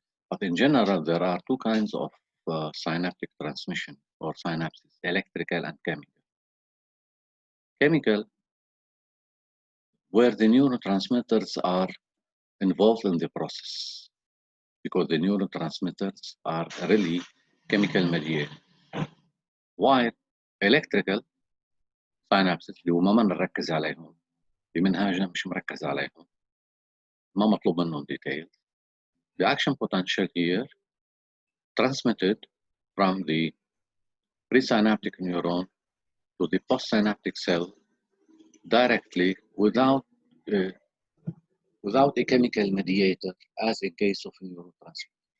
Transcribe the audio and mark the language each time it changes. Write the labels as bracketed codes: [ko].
[en] But in general, there are two kinds of synaptic transmission or synapses: electrical and chemical. Chemical, where the neurotransmitters are involved in the process, because the neurotransmitters are really chemical mediated. While electrical synapses [ar] اللي هو ما بنركز عليهم بمنهاجنا، مش مركز عليهم، ما مطلوب منهم details. [en] The action potential here transmitted from the presynaptic neuron to the postsynaptic cell directly without a chemical mediator, as in case of neurotransmitter.